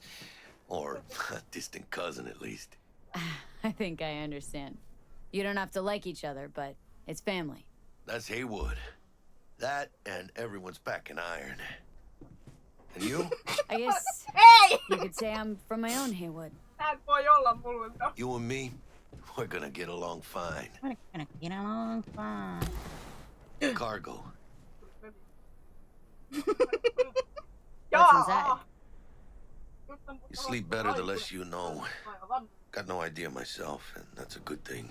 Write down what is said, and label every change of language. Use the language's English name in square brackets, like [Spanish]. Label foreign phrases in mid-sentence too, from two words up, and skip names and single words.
[English] Or a distant cousin, at least. I think I understand. You don't have to like each other, but it's family. That's Haywood. That and everyone's back in iron. And you? I guess [Finnish] Ei! [English] you could say I'm from my own Haywood. [Finnish] Sä et voi olla mulle to. [English] You and me, we're gonna get along fine. We're gonna get along fine. Cargo. What's inside? You sleep better the less you know. Got no idea myself, and that's a good thing.